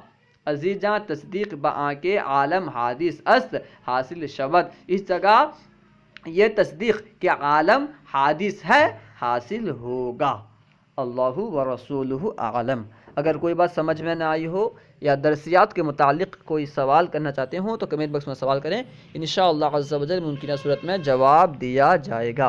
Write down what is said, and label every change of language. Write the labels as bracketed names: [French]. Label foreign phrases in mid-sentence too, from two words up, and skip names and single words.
[Persian] عزیزاں تصدیق بآں کے عالم حادث است حاصل شود، [Urdu] اس جگہ یہ تصدیق کہ عالم حادث ہے حاصل ہوگا۔ [Arabic] اللہ و رسولہ اعلم۔ [Urdu] اگر کوئی بات سمجھ میں نہ آئی ہو یا درسیات کے متعلق کوئی سوال کرنا چاہتے ہوں تو کمنٹ باکس میں سوال کریں، [Arabic] انشاءاللہ عز و جل [Urdu] ممکنہ صورت میں جواب دیا جائے گا۔